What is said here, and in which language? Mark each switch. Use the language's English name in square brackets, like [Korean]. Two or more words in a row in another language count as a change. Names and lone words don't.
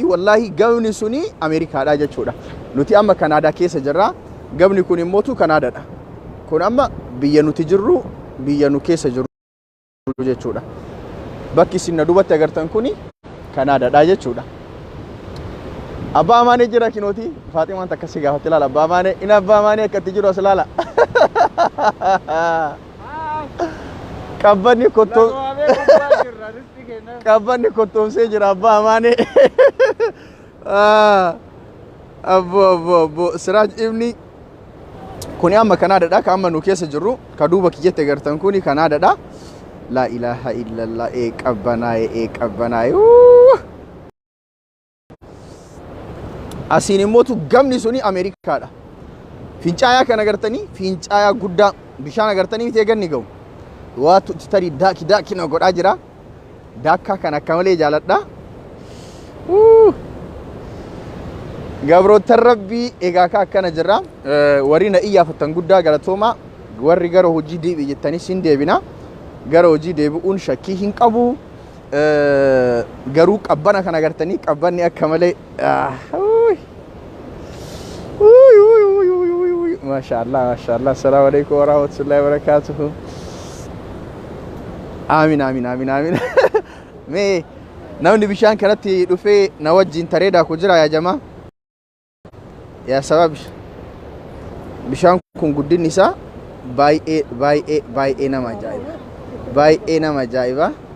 [Oromo] wallahi gabni suni Ameerikaadha jechuudha nuti amma Kanaadaa keessa jirra gabni kun immootu Kanaadaadha kun amma biyya nuti jirru biyya nu keessa jirru jechuudha bakki isin dubatti agartan kuni Kanaadaadha jechuudha abbaa amaane jira kinooti Faatimaan takkasi gaafatti ilaala abbaa amaane ina abbaa amaane akkatti jiru as ilaala qabbanni kotto qabbanni kottoomsee jira abbaa amaane abbo Siraaj ibni kuni amma Kanaadaadha ka amma nu keessa jirru ka duuba kiyyatti agartan kuni Kanaadaadha [Arabic] لا إله إلا الله [Oromo] qabbanaaye asiin immootu gamni suni Ameerikaadha fincaayaa kan agartanii fincaayaa guddaa bishaan agartanii miti eeganni ga'u waatu tari daaki na godhaa jira daakkaa kan akka malee jaaladha gabroota rabbii egaa ka akkana jirra warri na iyyaafatan guddaa galatooma warri gara hojii deebi jettanii sin deebina gara hojii deebi'uun shakkii hin qabu garuu qabbana kan agartanii qabbanni akka malee maashaallah [Arabic] السلام عليكم ورحمة الله وبركاته [Oromo] Amin. Me namni bishaan kanatti dhufee na wajjin tareedaa ku jira yaa jamaa. Yaa sabab bishaan kun guddinni isaa baay'ee nama ajaa'iba. Baay'ee nama ajaa'iba.